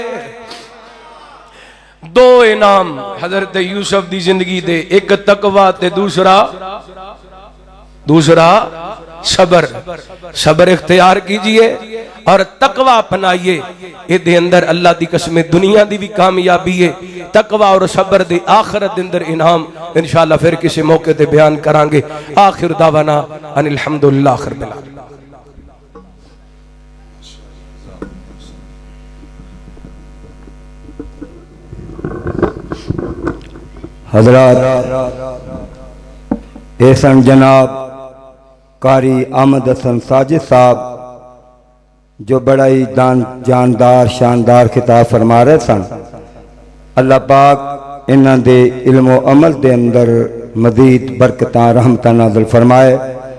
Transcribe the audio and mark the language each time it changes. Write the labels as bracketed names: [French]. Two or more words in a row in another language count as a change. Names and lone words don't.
[Punjabi] دو انعام حضرت یوسف دی زندگی دے اک تقویٰ تے دوسرا صبر [Urdu] صبر اختیار کیجیے اور تقویٰ اپنائیے [Punjabi] یہ اندر اللہ دی قسم دنیا دی بھی کامیابی ہے تقویٰ اور صبر دی آخرت دے اندر انعام ان شاء اللہ پھر کسی موقعے تے بیان کراں گے [Arabic] آخر دعوانا أن الحمد لله رب العالمين [Punjabi] حضرات احسن جناب قاری احمد حسن ساجد صاحب جو بڑا ہی جاندار شاندار خطاب فرما رہے سن اللہ پاک انہاں دے علمو عمل دے اندر مزید برکتاں رحمتاں نازل فرمائے.